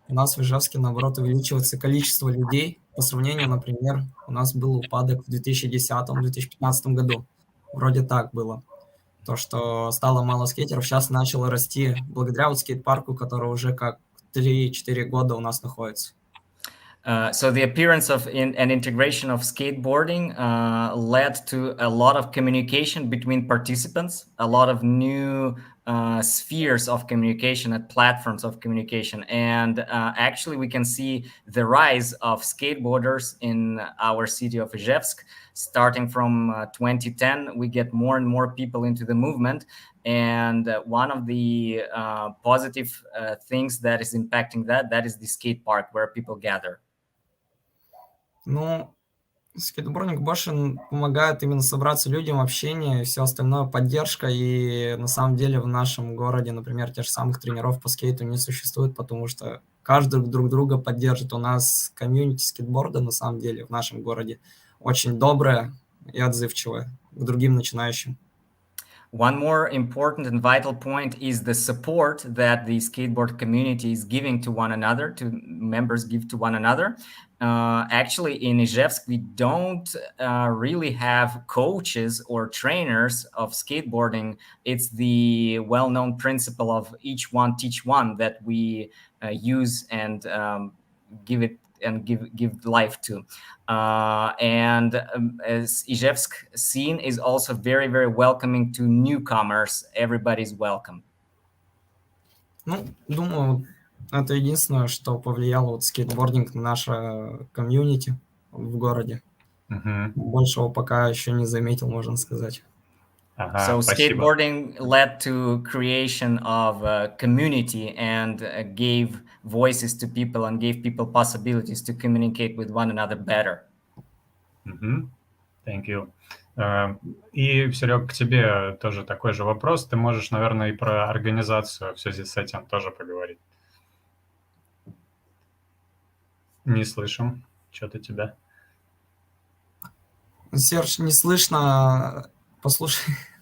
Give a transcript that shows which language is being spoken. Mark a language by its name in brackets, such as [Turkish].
[Russian] У нас в Ижевске, наоборот, увеличивается количество людей. По сравнению, например, у нас был упадок в 2010-2015 году. Вроде так было. То, что стало мало скейтеров, сейчас начало расти благодаря вот скейт-парку, который уже как 3-4 года у нас находится. [English] So the appearance of and integration of skateboarding led to a lot of communication between participants, a lot of new spheres of communication and platforms of communication. And actually, we can see the rise of skateboarders in our city of Ijevsk. Starting from 2010, we get more and more people into the movement. And one of the positive things that is impacting that is the skate park where people gather. [Russian] Ну, скейтбординг больше помогает именно собраться людям, общение и все остальное, поддержка. И на самом деле в нашем городе, например, тех же самых тренеров по скейту не существует, потому что каждый друг друга поддержит. У нас комьюнити скейтборда на самом деле в нашем городе очень доброе и отзывчивое к другим начинающим. [English] One more important and vital point is the support that the skateboard community is giving to one another, to members give to one another. Actually, in Ijevsk, we don't really have coaches or trainers of skateboarding. It's the well-known principle of each one teach one that we use and give it and give life to. And as Ijevsk scene is also very, very welcoming to newcomers. Everybody's welcome. [Russian] Ну, думаю, это единственное, что повлияло вот скейтбординг на наше комьюнити в городе. Большего пока еще не заметил, можно сказать. [English] So skateboarding led to creation of a community and gave voices to people and gave people possibilities to communicate with one another better. Thank you. [Russian] И, Серег, к тебе тоже такой же вопрос. Ты можешь, наверное, и про организацию в связи с этим тоже поговорить. Не слышим. Что-то тебя. Серж, не слышно. Послушай.